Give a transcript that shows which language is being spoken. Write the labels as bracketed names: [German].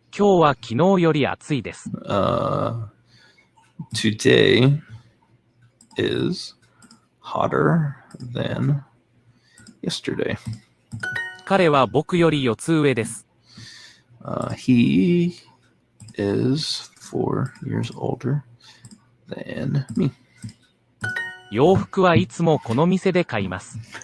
[Japanese] 今日は昨日より暑いです。 [English] Today is hotter than yesterday. [Japanese] 彼は僕より4つ上です。 [English] He is 4 years older than me. [Japanese] 洋服はいつもこの店で買います。